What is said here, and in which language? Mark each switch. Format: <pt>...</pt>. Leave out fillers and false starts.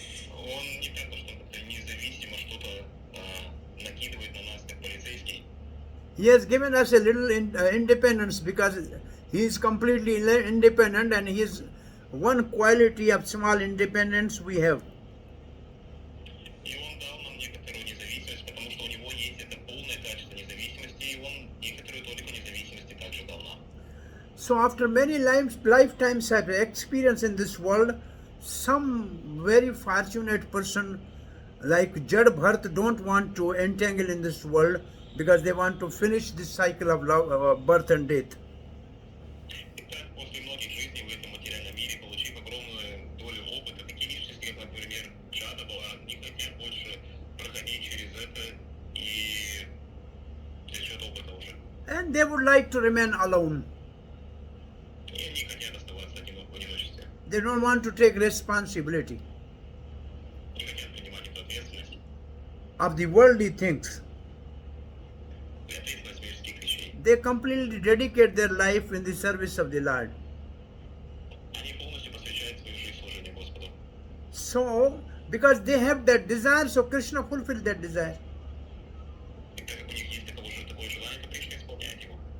<ru>Он не так, что он как-то независимо что-то накидывает на нас, как полицейский.</ru> <en>He has given us a little independence because he is completely independent, and his one quality of small independence we have.</en> <ru>И он дал нам некоторую независимость, потому что у него есть это полное качество независимости, и он некоторую толику независимости также дал нам.</ru> <en>So after many lifetimes of experience in this world, some very fortunate person like Jad Bharat don't want to entangle in this world because they want to finish this cycle of love, birth and death.</en> <ru>Итак, после многих жизней в этом материальном мире, получив огромную долю опыта, такие личности, как, например, Джада Бхарат, не хотят больше проходить через это и за счет опыта уже.</ru> <en>And they would like to remain alone.</en> <ru>И они хотят оставаться в одиночестве.</ru> <en>They don't want to take responsibility</en> <ru>Не хотят принимать эту ответственность.</ru> <en>of the worldly things.</en> <ru>И ответственность мирских вещей.</ru> <en>They completely dedicate their life in the service of the Lord.</en> <ru>Они полностью посвящают свою жизнь служению Господу.</ru> <en>So, because they have that desire, so Krishna fulfilled that desire.</en> <ru>И так как у них есть такое желание, то Кришна исполняет его.</ru>